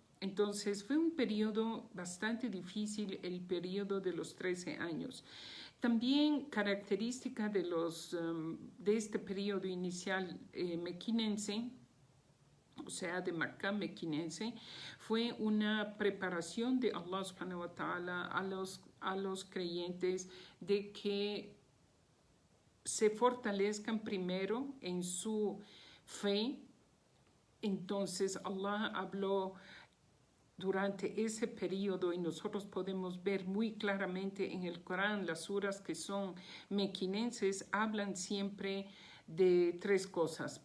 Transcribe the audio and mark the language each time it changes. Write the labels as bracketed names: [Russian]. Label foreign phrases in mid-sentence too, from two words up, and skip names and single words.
[Spanish] Entonces fue un periodo bastante difícil, el periodo de los 13 años. También característica de este periodo inicial mequinense, o sea, de Mecca mequinense, fue una preparación de Allah [Arabic] سبحانه وتعالى [Spanish] a los creyentes de que se fortalezcan primero en su fe. Entonces Allah habló durante ese periodo, y nosotros podemos ver muy claramente en el Corán, las suras que son mequinenses hablan siempre de tres cosas.